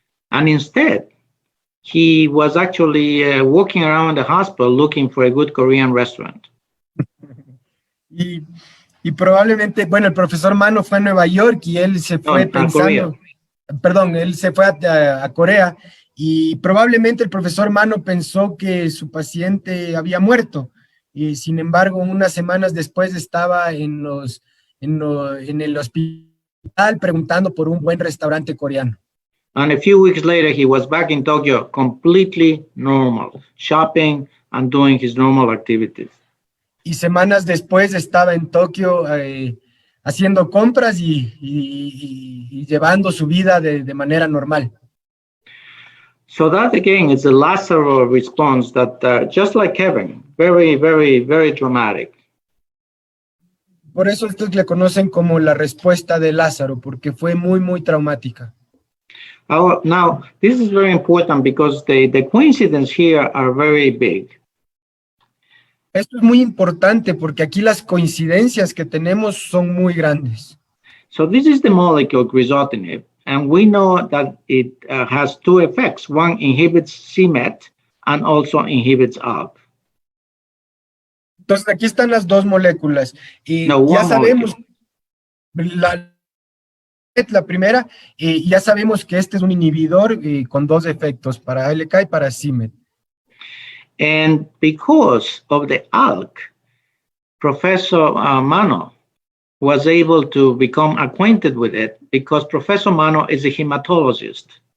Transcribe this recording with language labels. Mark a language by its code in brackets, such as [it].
[en] And instead, he was actually walking around the hospital looking for a good Korean restaurant. [es] Y probablemente, bueno, el profesor Mano fue a Nueva York y él se fue pensando, perdón, él se fue a Corea y probablemente el profesor Mano pensó que su paciente había muerto y sin embargo unas semanas después estaba en el hospital preguntando por un buen restaurante coreano. [en] And a few weeks later, he was back in Tokyo, completely normal, shopping and doing his normal activities. [es] Y semanas después estaba en Tokio haciendo compras y llevando su vida de manera normal. [en] So that again is a Lazaro response that just like Kevin, very, very, very dramatic. [es] Por eso ustedes le conocen como la respuesta de Lázaro, porque fue muy, muy traumática. [en] Now, this is very important because the coincidences here are very big. [es] Esto es muy importante porque aquí las coincidencias que tenemos son muy grandes. [en] So this is the molecule crizotinib, and we know that it has two effects. One inhibits c-Met and also inhibits ALK. [es] Entonces aquí están las dos moléculas y No, ya [en] one [es] sabemos, [en] molecule. [es] la primera, ya sabemos que este es un inhibidor con dos efectos, para ALK y para c-Met. [en] And because of the ALK, Professor Mano was able to become acquainted with it because Professor Mano is a hematologist.